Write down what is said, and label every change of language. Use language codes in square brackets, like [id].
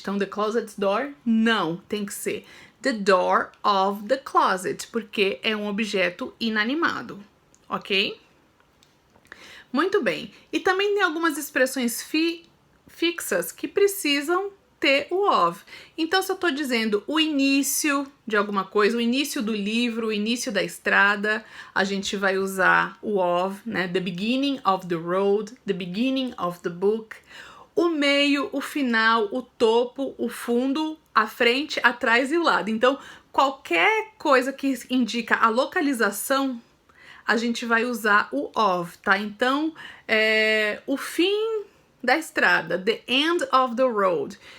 [pt] Então, [en] the closet's door, [pt] não, tem que ser [en] the door of the closet, [pt] porque é um objeto inanimado, ok? Muito bem. E também tem algumas expressões fixas que precisam ter o of. Então, se eu tô dizendo o início de alguma coisa, o início do livro, o início da estrada, a gente vai usar o of, né? [en] The beginning of the road, the beginning of the book. [pt] O meio, o final, o topo, o fundo, a frente, atrás e o lado. Então, qualquer coisa que indica a localização, a gente vai usar o of, tá? Então, o fim da estrada, [en] the end of the road.